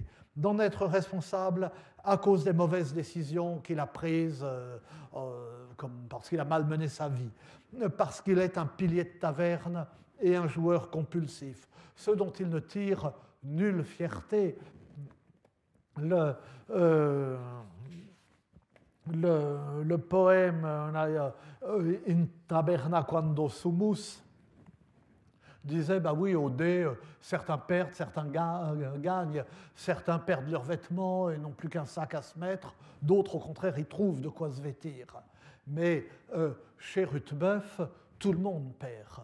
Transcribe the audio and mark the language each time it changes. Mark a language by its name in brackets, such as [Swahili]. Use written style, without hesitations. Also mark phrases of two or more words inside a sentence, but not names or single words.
[French] D'en être responsable à cause des mauvaises décisions qu'il a prises, parce qu'il a malmené sa vie, parce qu'il est un pilier de taverne et un joueur compulsif, ce dont il ne tire nulle fierté. Le poème In taberna quando sumus disait, bah oui, au dé, certains perdent, certains gagnent, certains perdent leurs vêtements et n'ont plus qu'un sac à se mettre, d'autres, au contraire, y trouvent de quoi se vêtir. Mais chez Rutebeuf, tout le monde perd.